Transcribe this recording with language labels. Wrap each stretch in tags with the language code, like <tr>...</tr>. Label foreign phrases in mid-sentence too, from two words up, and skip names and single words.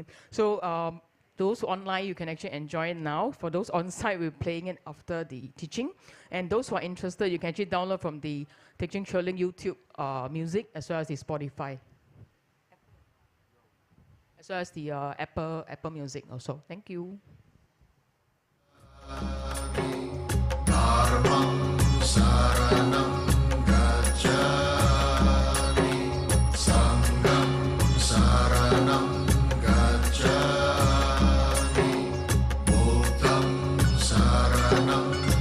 <en>So those online, you can actually enjoy it now. For those on-site, we're playing it after the teaching. And those who are interested, you can actually download from the Teaching Choling YouTube music, as well as the Spotify. As well as the Apple Music also. Thank you.</en> <pi>Dharmam saranam gacchami, Sangham saranam gacchami, Buddham saranam</pi>